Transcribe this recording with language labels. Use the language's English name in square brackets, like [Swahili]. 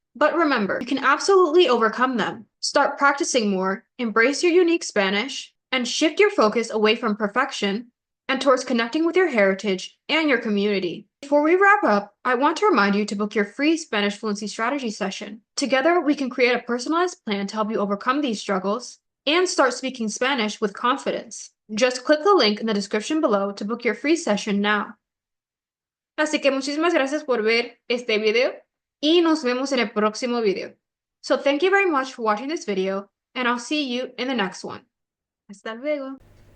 [English] But remember, you can absolutely overcome them. Start practicing more, embrace your unique Spanish, and shift your focus away from perfection and towards connecting with your heritage and your community. Before we wrap up, I want to remind you to book your free Spanish fluency strategy session. Together, we can create a personalized plan to help you overcome these struggles and start speaking Spanish with confidence. Just click the link in the description below to book your free session now. [Spanish] Así que muchísimas gracias por ver este video y nos vemos en el próximo video. [English] So thank you very much for watching this video, and I'll see you in the next one. [Spanish] Hasta luego.